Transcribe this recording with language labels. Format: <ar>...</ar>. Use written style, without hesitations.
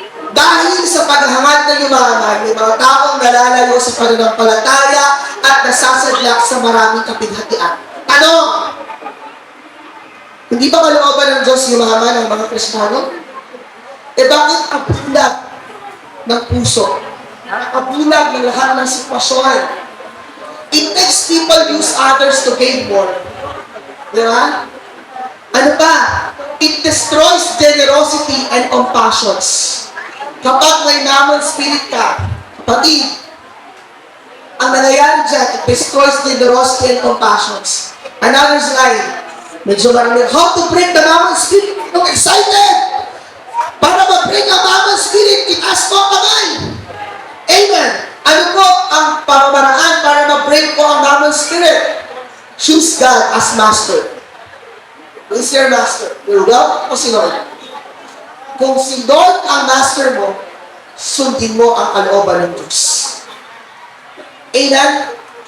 <tl>Dahil sa paghahangad ng yumaman, may mga taong nalalayo sa pananampalataya at nasasadlak sa maraming kapinhatian. Ano? Hindi ba kalooban ng Diyos yumaman ng mga Kristiyano? Bakit ang bulag ng puso? Nakabulag ng lahat ng sitwasyon.</tl> <en>It takes people use others to gain more.</en> <tl>Di ba? Ano pa?</tl> <en>It destroys generosity and compassions.</en> <tl>Kapag may naman spirit ka, kapatid, ang nangyayari dyan,</tl> <en>it destroys generosity and compassions. Another slide.</en> <tl>Medyo marami.</tl> <en>How to break the mammon spirit? I'm excited!</en> <tl>Para mag-break ang mammon spirit, itaas mo ang kamay. Amen. Ano po ang pamamaraan para mag-break po ang mammon spirit?</tl> <en>Choose God as master. Who is your master? Your wealth</en> <tl>o si Lord? Kung si Lord ang master mo, sundin mo ang kalooban ng Diyos. Amen?</tl>